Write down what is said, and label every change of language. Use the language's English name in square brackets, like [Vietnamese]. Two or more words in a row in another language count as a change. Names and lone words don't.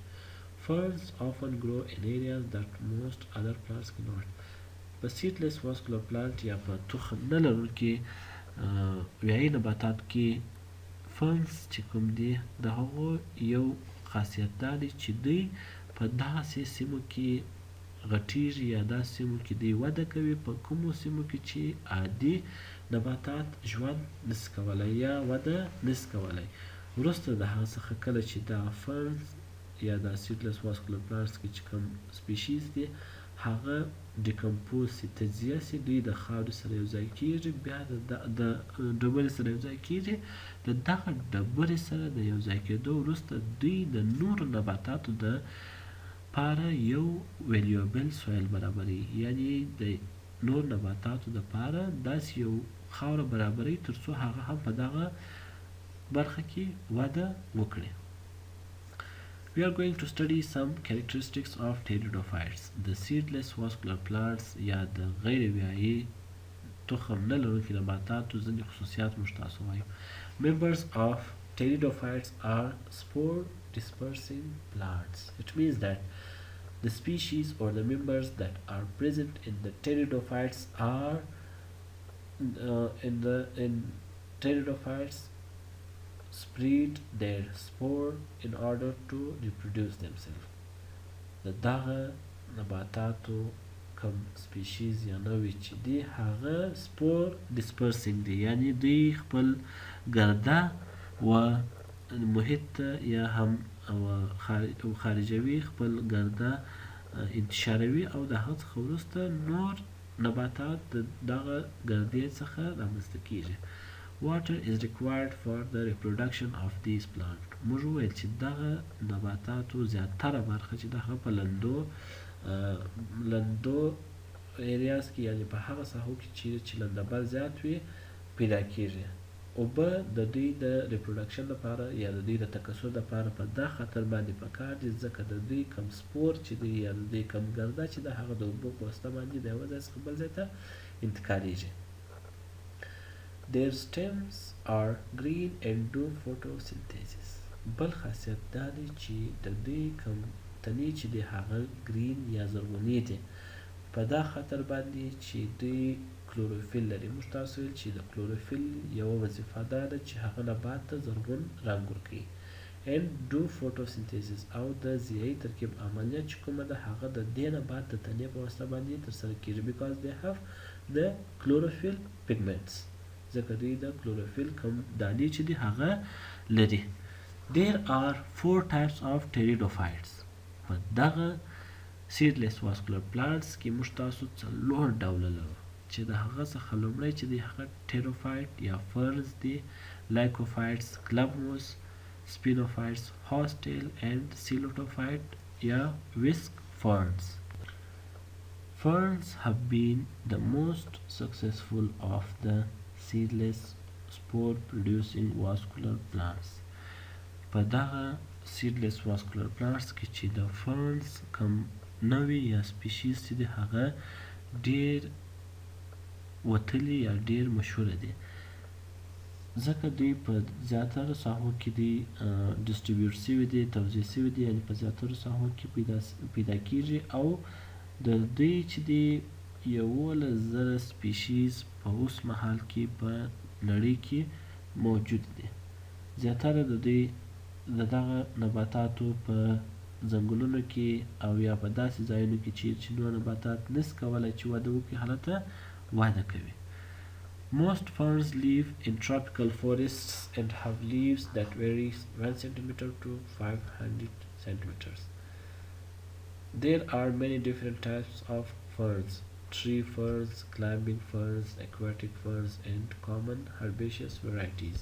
[English] Ferns often grow in areas that most other plants cannot. [Pashto] په [English] seedless vascular plant [Pashto] یا په تخم نه لرونکي ویایي نباتات کې فرنس چې کوم دي د هغو یو خاصیت دا دی چې دوی په داسې سیمو کې غټیږي یا داسې سیمو کې دوی وده کوي په کومو سیمو کې چې عادي نباتات ژوند نشي کولی یا وده نشي کولی. وروسته د هغه څخه کله چې دا فرنس یا دا [English] seedless vascular plants [Pashto] کې چې کوم سپیشیز دي هغه ډیکمپوز سي، تجزیه سي، دوی د خاورې سره یوځای کیږي، بیا د ډبرې سره یوځای کیږي. د دغه ډبرې سره د یوځای کېدو وروسته دوی د نورو نباتاتو د پاره یو [English] valuable soil [Pashto] برابروي، یعنی د نور نباتاتو د پاره داسې یو خاوره برابروي ترڅو هغه هم په دغه برخه کې وده وکړي. [English] We are going to study some characteristics of pteridophytes. The seedless vascular plants [Pashto] یا د غیر ویایي تخم نه لرونکي نباتاتو ځینې خصوصیات موږ تاسو وایو. [English] Members of pteridophytes are spore dispersing plants. It means that the species or the members that are present in the pteridophytes are in pteridophytes spread their spore in order to reproduce themselves. [Pashto] د دغه نباتاتو کم سپیشیز یا نوعې چې دي هغه [English] spore dispersing [Pashto] دي، یعنی دوی خپل ګرده و محیط ته یا هم خارجوي خپل ګرده انتشاروي او د هغه څخه وروسته نور نباتات د دغه ګردې څخه رامنځته کیږي. [English] Water is required for the reproduction of these plants. [Pashto] موږ وویل چې دغه نباتاتو زیاتره برخه چې دغه په لندو ایریاز کې یعنی په هغه ساحو کې چې لندبل زیات وي پیدا کیږي. اوبه د دوی د ریپروډکشن لپاره یا د دوی د تکثر لپاره په دا خطر باندې پکار دي ځکه د دوی کم سپور چې دی یا د دوی کم ګرده چې د هغه د اوبو په واسطه باندې د یوه ځای څخه بل ځای ته انتقالیږي. [English] Their stems are green and do photosynthesis. [Pashto] بل خاصیت دا دی چې د دوی کم تنې چې دی هغه ګرین یا زرغونې دي په دا خطر باندې چې دوی کلوروفیل لري. موږ تاسو ویل چې د کلوروفیل یوه وظیفه دا ده چې هغه نبات ته زرغون رنګ ورکوي. [English] and do photosynthesis [Pashto] او د ضیایي ترکیب عملیه چې کومه ده هغه د دې نبات د تنې په واسطه باندې ترسره کیږي [English] because they have the chlorophyll pigments. [Pashto] ځکه دوی د کلوروفیل کم دانې چې دي هغه لري. [English] There are 4 types of pteridophytes. [Pashto] په دغه [English] seedless vascular plants [Pashto] کې موږ تاسو 4 ډوله لرو چې د هغه څخه لومړی چې دی هغه pterophyte یا ferns دي، [English] lycophytes، clubmoss، spinophytes، horsetail and coelophyte یا whisk ferns. Ferns have been the most successful of the seedless spore producing vascular plants. [Pashto] په دغه [English] seedless vascular plants [Pashto] کې چې د ferns کم نوعې یا سپیشیز چې دی هغه ډیر وتلي یا ډیر مشهوره دي ځکه دوی په زیاتره ساحو کې دي ډسټریبیوټ سوي دي، توزیع سوي دي، یعنې په زیاتره ساحو کې پیدا کیږي او د دوی چې دی 11,000 سپیشیز په اوس مهال کې په نړۍ کې موجود دي. زیاتره د دوی د دغه نباتاتو په ځنګلونو کې او یا په داسې ځایونو کې چې نور نباتات نشي کولی چې وده وکړي هلته وده کوي. [English] Most ferns live in tropical forests and have leaves that vary 1 cm to 500 cm. There are many different types of ferns. tree ferns, climbing ferns, aquatic ferns, and common herbaceous varieties.